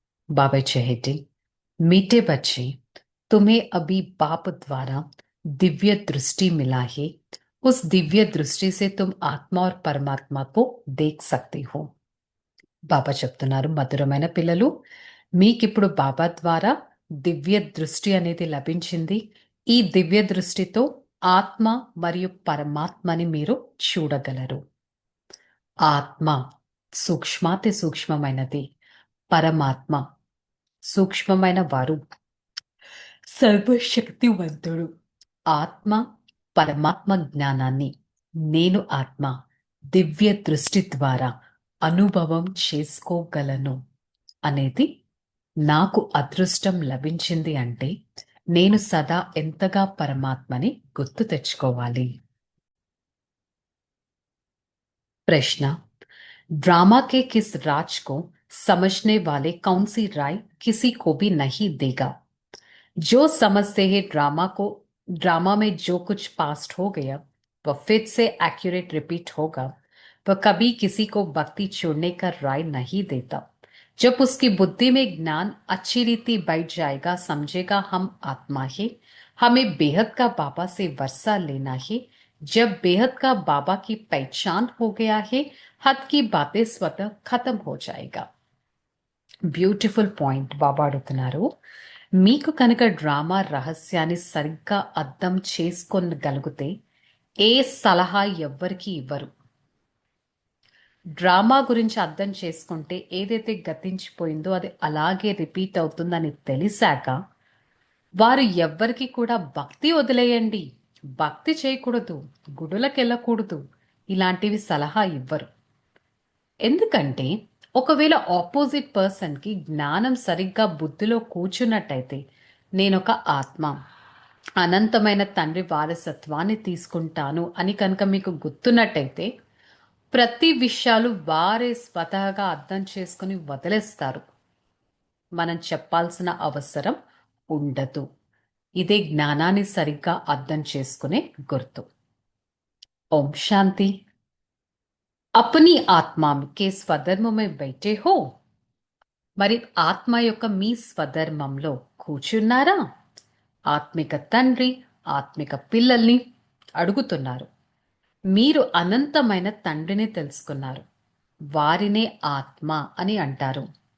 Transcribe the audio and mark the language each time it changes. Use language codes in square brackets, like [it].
[hi] बाबा चहेते मीठे बच्चे, तुम्हें अभी बाप द्वारा दिव्य दृष्टि मिला है. उस दिव्य दृष्टि से तुम आत्मा और परमात्मा को देख सकते हो. [te] బాబా చెప్తున్నారు, మధురమైన పిల్లలు, మీకిప్పుడు బాబా ద్వారా దివ్య దృష్టి అనేది లభించింది. ఈ దివ్య దృష్టితో ఆత్మ మరియు పరమాత్మని మీరు చూడగలరు. ఆత్మ సూక్ష్మాతి సూక్ష్మమైనది, పరమాత్మ సూక్ష్మమైన వారు, సర్వశక్తివంతుడు. ఆత్మ పరమాత్మ జ్ఞానాన్ని నేను ఆత్మ దివ్య దృష్టి ద్వారా అనుభవం చేసుకోగలను అనేది నాకు అదృష్టం లభించింది. అంటే నేను సదా ఎంతగా పరమాత్మని గుర్తు తెచ్చుకోవాలి. [hi] प्रश्न, ड्रामा के किस राज को समझने वाले कौन सी राय किसी को भी नहीं देगा. जो समझते हैं ड्रामा में जो कुछ पास्ट हो गया वह फिर से एक्यूरेट रिपीट होगा, वह कभी किसी को भक्ति छोड़ने का राय नहीं देता. जब उसकी बुद्धि में ज्ञान अच्छी रीति बैठ जाएगा, समझेगा हम आत्मा है, हमें बेहद का बाबा से वर्षा लेना है. जब बेहद का बाबा की पहचान हो गया है, हद की बातें स्वतः खत्म हो जाएगा. [te] బ్యూటిఫుల్ పాయింట్ బాబా అడుగుతున్నారు. మీకు కనుక డ్రామా రహస్యాన్ని సరిగ్గా అర్థం చేసుకోగలిగితే ఏ సలహా ఎవ్వరికి ఇవ్వరు. డ్రామా గురించి అర్థం చేసుకుంటే ఏదైతే గతించిపోయిందో అది అలాగే రిపీట్ అవుతుందని తెలిసాక వారు ఎవ్వరికి కూడా భక్తి వదిలేయండి, భక్తి చేయకూడదు, గుడులకు వెళ్ళకూడదు, ఇలాంటివి సలహా ఇవ్వరు. ఎందుకంటే ఒకవేళ ఆపోజిట్ పర్సన్కి జ్ఞానం సరిగ్గా బుద్ధిలో కూర్చున్నట్టయితే నేనొక ఆత్మ, అనంతమైన తండ్రి వారసత్వాన్ని తీసుకుంటాను అని కనుక మీకు గుర్తున్నట్టయితే ప్రతి విషయాలు వారే స్వతహాగా అర్థం చేసుకుని వదిలేస్తారు. మనం చెప్పాల్సిన అవసరం ఉండదు. ఇదే జ్ఞానాన్ని సరిగ్గా అర్థం చేసుకునే గుర్తు. ఓం శాంతి. [hi] अपनी आत्मा के स्वधर्म में बैठे हो. [te] మరి ఆత్మ యొక్క మీ స్వధర్మంలో కూర్చున్నారా? ఆత్మిక తండ్రి ఆత్మిక పిల్లల్ని అడుగుతున్నారు. మీరు అనంతమైన తండ్రిని తెలుసుకున్నారు, వారినే ఆత్మ అని అంటారు.